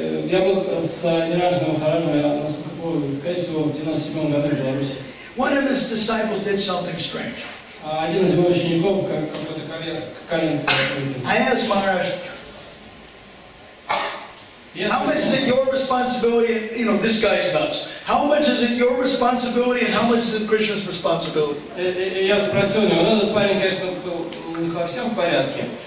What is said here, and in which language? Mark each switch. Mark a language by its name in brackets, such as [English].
[Russian] Я был с Ниранджаном Махараджем, я, насколько помню, скорее всего, в 97 году в Беларуси. [English] One of his disciples did something strange. [Russian] Один из его учеников, какой-то коленец. [English] I asked Maharaj, how much is it your responsibility? You know, this guy's nuts. How much is it your responsibility and how much is it Krishna's responsibility? [Russian] Я спросил у него, ну этот парень, конечно, был не совсем в порядке.